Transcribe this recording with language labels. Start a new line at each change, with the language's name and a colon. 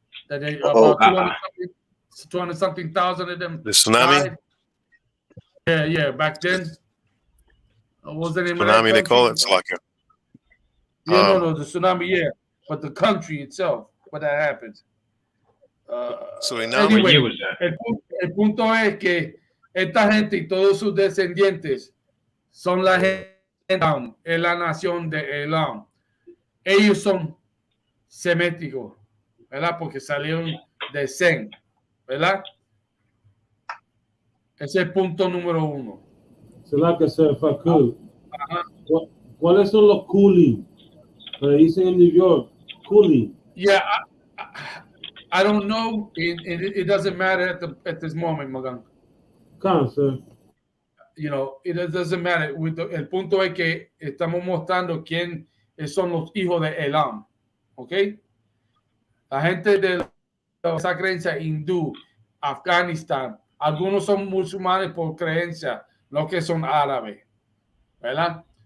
English: That they about 200 something thousand of them. The tsunami. Died. Yeah, back then. What was the name Tsunami, of that they call it. No, the tsunami, yeah. But the country itself, where that happened.
Spanish: Anyway, el punto es que esta gente y todos sus descendientes son la gente en la nación de Elam. Ellos son seméticos, ¿verdad? Porque salieron de Sem, ¿verdad? Ese es el punto número 1. Será que se facó. ¿Cuáles son los coolie? Que dicen en New York, coolie.
English: Yeah, I don't know. It doesn't matter at this moment, Magan. Cancer. You know, it doesn't matter.
Spanish: El punto es que estamos mostrando quién son los hijos de Elam. ¿Ok? La gente de esa creencia hindú, Afganistán, algunos son musulmanes por creencia, no que son árabes, ¿verdad?